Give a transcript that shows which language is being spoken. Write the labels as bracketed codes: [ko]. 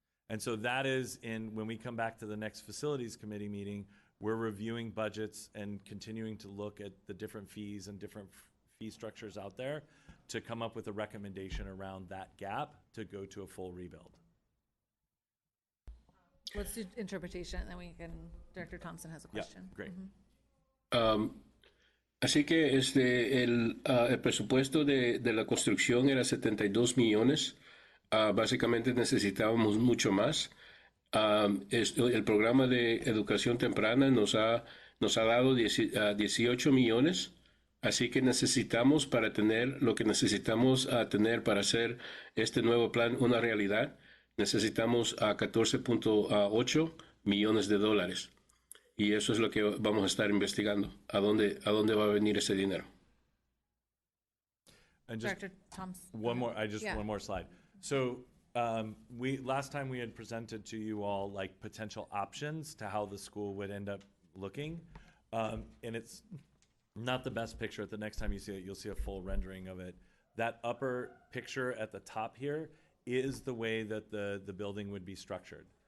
[en] And so that is when we come back to the next facilities committee meeting, we're reviewing budgets and continuing to look at the different fees and different fee structures out there to come up with a recommendation around that gap to go to a full rebuild. What's the interpretation? And then we can, Director Thompson has a question. Great. [es] Así que el presupuesto de la construcción era 72 millones. Básicamente necesitábamos mucho más. El programa de educación temprana nos ha dado 18 millones. Así que necesitamos, para tener lo que necesitamos tener para hacer este nuevo plan una realidad, necesitamos 14.8 millones de dólares. Y eso es lo que vamos a estar investigando, a dónde va a venir ese dinero. [en] And just Director Thompson. one more slide. So last time we had presented to you all like potential options to how the school would end up looking. And it's not the best picture. The next time you see it, you'll see a full rendering of it. That upper picture at the top here is the way that the building would be structured.